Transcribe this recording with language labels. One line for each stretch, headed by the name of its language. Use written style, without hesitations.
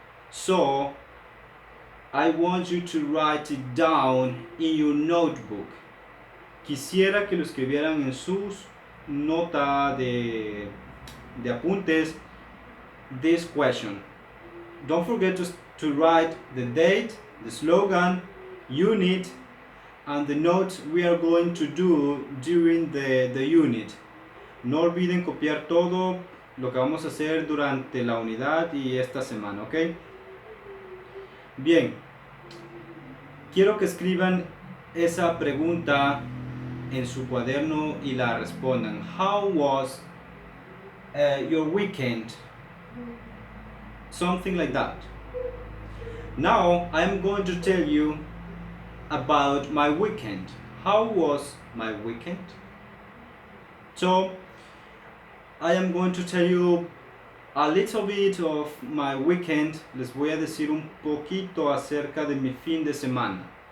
English: So, I want you to write it down in your notebook.
Spanish: Quisiera que lo escribieran en sus nota de apuntes
English: this question. Don't forget to write the date, the slogan, unit, and the notes we are going to do during the unit.
Spanish: No olviden copiar todo lo que vamos a hacer durante la unidad y esta semana, ¿ok? Bien, quiero que escriban esa pregunta en su cuaderno y la respondan.
English: How was your weekend? Something like that. Now I'm going to tell you about my weekend. How was my weekend? So I am going to tell you a little bit of my weekend.
Spanish: Les voy a decir un poquito acerca de mi fin de semana.